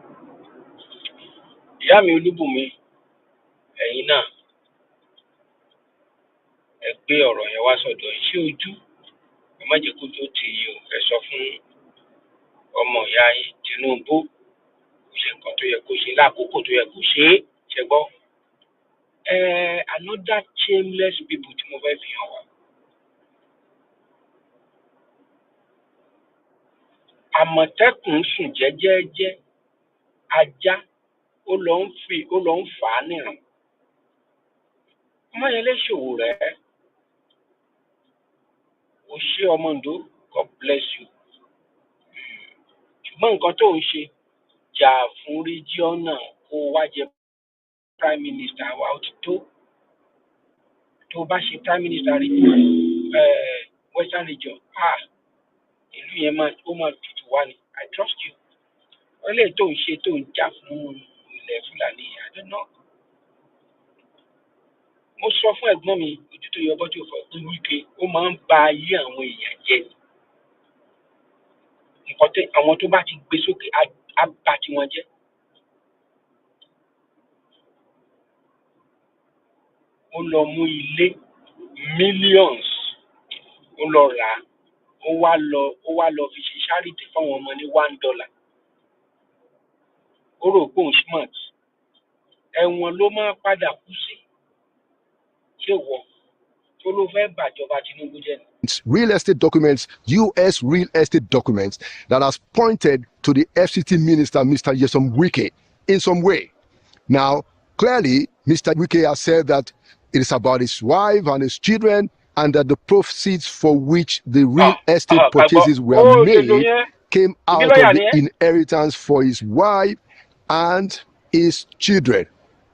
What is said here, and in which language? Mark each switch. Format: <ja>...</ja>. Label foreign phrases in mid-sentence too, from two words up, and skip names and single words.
<yo>Ìyá mi Olúbùnmi, ẹ̀yin náà, ẹ gbé ọ̀rọ̀ yẹn wá sọ́dọ̀ yín. Ṣé ojú? Ẹ má jẹ́ kó tó tì yín o. Ẹ sọ fún ọmọ ìyá yín Tinubu kó ṣe nǹkan tó yẹ kó ṣe lákòókò tó yẹ kó ṣe é. Ṣé gbọ́?</yo> <en>Another shameless people</en> <yo>tí mo fẹ́ fi hàn wá. Àmọ̀tẹ́kùn sùn jẹ́jẹ́jẹ́, ajá ó lọ ń fà á nìran. Ọmọ yẹn lè ṣòwò rẹ̀. O ṣé ọmọ Ondo,</yo> <en>God bless you.</en> <yo>Ṣùgbọ́n nǹkan tó ń ṣe, jà fún regional kó wá jẹ</yo> <en>prime minister</en> <yo>wa ó ti tó. Tó bá ṣe</yo> <en>prime minister Western region,</en> <yo>ìlú yẹn ó máa tutù wá ni.</yo> <en>I trust you.</en> <yo>Ọlẹ́ tó ń ṣe tó ń jà fún ilẹ̀ Fúlàní,</yo> <en>I don't know.</en> <yo>Mo sọ fún ẹ̀gbọ́n mi ojú tó yọ bọ́jú ọ̀fọ̀ pé Wike ó máa ń ba ayé àwọn èèyàn jẹ́ ni. Nǹkan tẹ àwọn tó bá ti gbé sókè á bà tiwọn jẹ́. Ó lọ mú ilé millions, ó lọ rà á, ó wá lọ fi ṣe charity fáwọn ọmọ ní $1. Ó rò pé òun smart. Ẹ̀wọ̀n ló máa padà kú sí. Ṣé wọ tó ló fẹ́ bàjọba Tinubu jẹ́ ni?</yo> <en>Real estate documents, U.S. real estate documents that has pointed to the FCT minister, Mr. Nyesom Wike, in some way. Now, clearly, Mr. Wike has said that it is about his wife and his children, and that the proceeds for which the real estate purchases were made came out of the inheritance for his wife and his children.</en>